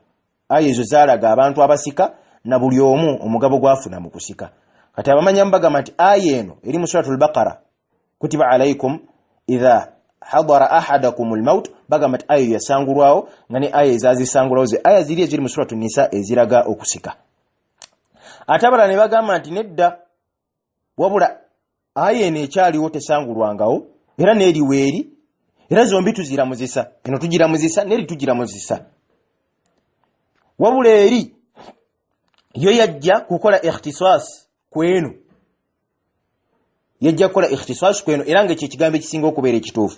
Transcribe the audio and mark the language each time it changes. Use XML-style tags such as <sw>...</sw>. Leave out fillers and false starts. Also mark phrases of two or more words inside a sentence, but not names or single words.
<lg>Aya ezo zaalaga abantu abasika na buli omu omugabo gwafuna mu kusika. Kati abamanyamu bagamba nti aya eno eri mu</lg> <ar>سورة البقرة كتب عليكم إذا حضر أحدكم الموت,</ar> <lg>bagamba nti aya yasangulwawo nga ne aya ezazisangulwawo ze aya ziri eziri mu</lg> <ar>سورة نساء</ar> <lg>eziraga okusika. Ate abalala ne bagamba nti nedda, wabula aya eno ekyaliwo tesangulwangawo era n'eriweeri, era zombi tuziramuzisa, eno tugiramuzisa n'eri tugiramuzisa, wabula eri yo yajja kukola ikhtisas kweno, yajja kukola ikhtisas kweno, era nga ekyo kigambo ekisinga okubeera ekituufu.</lg>